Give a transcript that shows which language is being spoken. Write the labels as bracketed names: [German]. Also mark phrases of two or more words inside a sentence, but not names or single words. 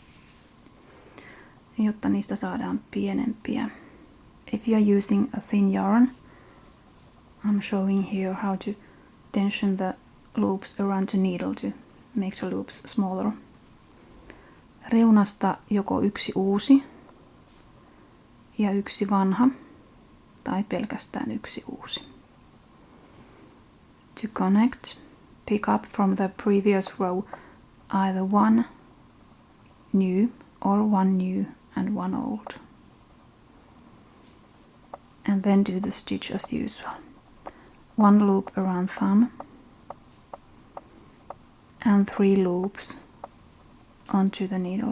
[Finnish] jotta niistä saadaan pienempiä. [English] If you are using a thin yarn, I'm showing here how to tension the loops around the needle to make the loops smaller. [Finnish] Reunasta joko 1 uusi ja 1 vanha tai pelkästään 1 uusi. [English] To connect, pick up from the previous row either 1 new or 1 new and 1 old. And then do the stitch as usual. 1 loop around thumb and 3 loops onto the needle.